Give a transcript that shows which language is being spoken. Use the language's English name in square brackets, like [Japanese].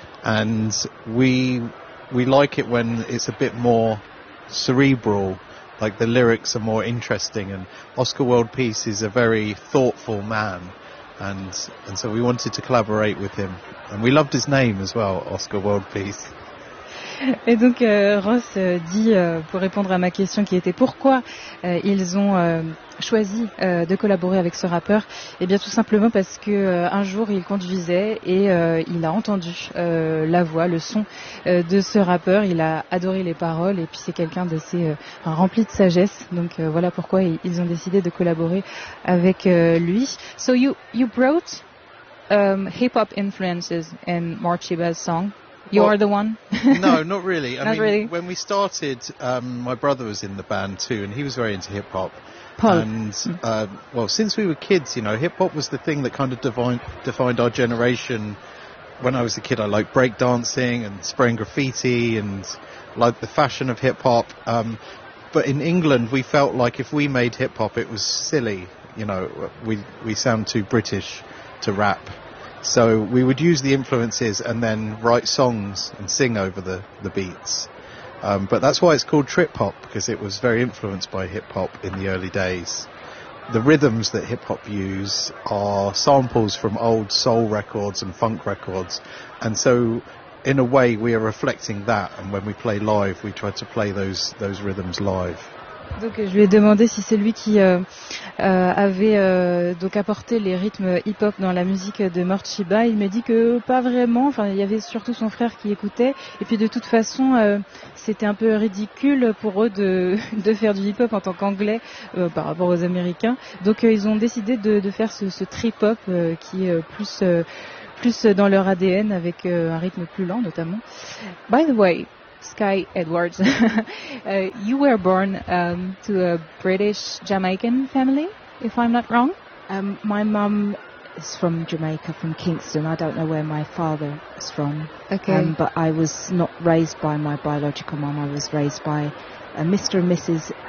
[English] And we like it when it's a bit more cerebral. Like the lyrics are more interesting, and Oscar World Peace is a very thoughtful man, and so we wanted to collaborate with him, and we loved his name as well, Oscar World Peace. [French] Et donc Ross dit, pour répondre à ma question qui était pourquoi ils ont choisi de collaborer avec ce rappeur, et bien tout simplement parce que un jour il conduisait et il a entendu la voix, le son de ce rappeur, il a adoré les paroles, et puis c'est quelqu'un d'assez rempli de sagesse, donc voilà pourquoi ils ont décidé de collaborer avec lui. [English] So you brought hip-hop influences in Morcheeba's song. You are the one? No, not really. I not mean, really. When we started, my brother was in the band too, and he was very into hip hop. And, well, since we were kids, you know, hip hop was the thing that kind of defined our generation. When I was a kid, I liked breakdancing and spraying graffiti and liked the fashion of hip hop. But in England, we felt like if we made hip hop, it was silly. You know, we sound too British to rap. So we would use the influences and then write songs and sing over the beats. But that's why it's called trip hop, because it was very influenced by hip hop in the early days. The rhythms that hip hop use are samples from old soul records and funk records. And so in a way we are reflecting that, and when we play live we try to play those rhythms live. [French] Donc je lui ai demandé si c'est lui qui avait donc apporté les rythmes hip-hop dans la musique de Mortchiba. Il m'a dit que pas vraiment, enfin il y avait surtout son frère qui écoutait, et puis de toute façon c'était un peu ridicule pour eux de faire du hip-hop en tant qu'anglais par rapport aux Américains. Donc ils ont décidé de faire ce trip-hop qui est plus dans leur ADN, avec un rythme plus lent notamment. [English] By the way, Sky Edwards, you were born to a British Jamaican family, if I'm not wrong. My mum is from Jamaica, from Kingston. I don't know where my father is from. Okay. But I was not raised by my biological mum. I was raised by Mr. and Mrs.